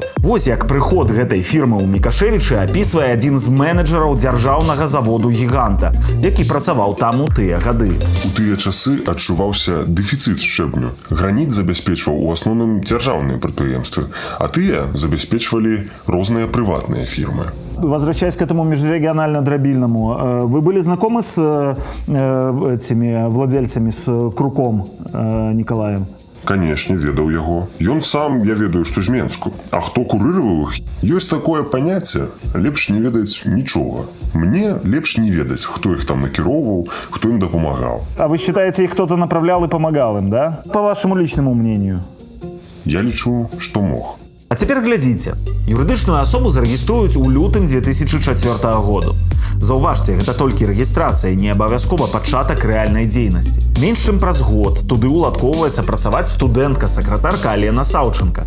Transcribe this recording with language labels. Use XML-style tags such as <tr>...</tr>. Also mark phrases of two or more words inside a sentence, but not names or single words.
<be>Вось як прыход гэтай фірмы ў Мікашевічы апісвае адзін з менеджераў дзяржаўнага заводу гіганта, які працаваў там у тыя гады. У тыя часы адчуваўся дэфіцыт шчэбню. Граніт забяспечваў у асноўным дзяржаўныя прадпрыемствы, а тыя забяспечвалі розныя прыватныя фірмы.</be> <ru>Возвращаясь к этому межрегионально-дробильному, вы были знакомы с этими владельцами, с Круком Николаем?</ru> <be>Канешне, ведаў яго. Ён сам, я ведаю, што з Менску. А хто курыраваў іх? Ёсць такое паняцце, лепш не ведаць нічога. Мне лепш не ведаць, хто іх там накіроўваў, хто ім дапамагаў.</be> <ru>А вы считаете, их кто-то направлял и помогал им, да? По вашему личному мнению?</ru> <be>Я лічу, што мог. А цяпер глядзіце. Юрыдычную асобу зарэгіструюць у лютым 2004 году. Заўважце, гэта толькі рэгістрацыя, не абавязкова пачатак рэальнай дзейнасці. Менш чым праз год туды уладкоўваецца працаваць студэнтка-сакратарка Алена Саўченка.</be>